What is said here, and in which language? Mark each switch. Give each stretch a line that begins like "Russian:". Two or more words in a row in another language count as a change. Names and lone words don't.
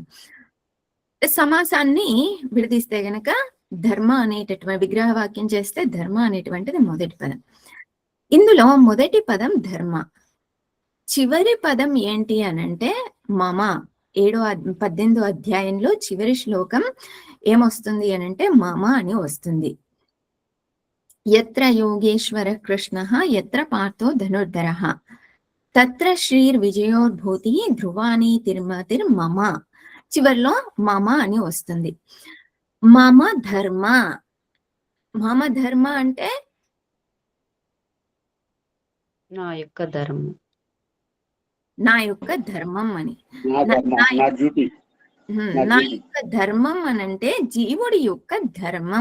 Telugu: సమాసాన్ని విడదీస్తే గనక ధర్మ అనేటటువంటి విగ్రహవాక్యం చేస్తే ధర్మ అనేటువంటిది మొదటి పదం. ఇందులో మొదటి పదం ధర్మ, చివరి పదం ఏంటి అనంటే మమ. 18వ అధ్యాయంలో చివరి శ్లోకం ఏమొస్తుంది అనంటే మమ అని వస్తుంది.
Sanskrit: యత్ర యోగేశ్వర కృష్ణ యత్ర పార్థో ధనుర్ధరః తత్ర శ్రీర్విజయోర్భూతి ధ్రువాని తిర్మతిర్ మమ.
Telugu: చివర్లో మమ అని వస్తుంది.
Sanskrit: మమ ధర్మ. మమ ధర్మ
Telugu: అంటే నా యొక్క ధర్మం, నా యొక్క ధర్మం అని. నా యొక్క ధర్మం అనంటే జీవుడి యొక్క ధర్మం.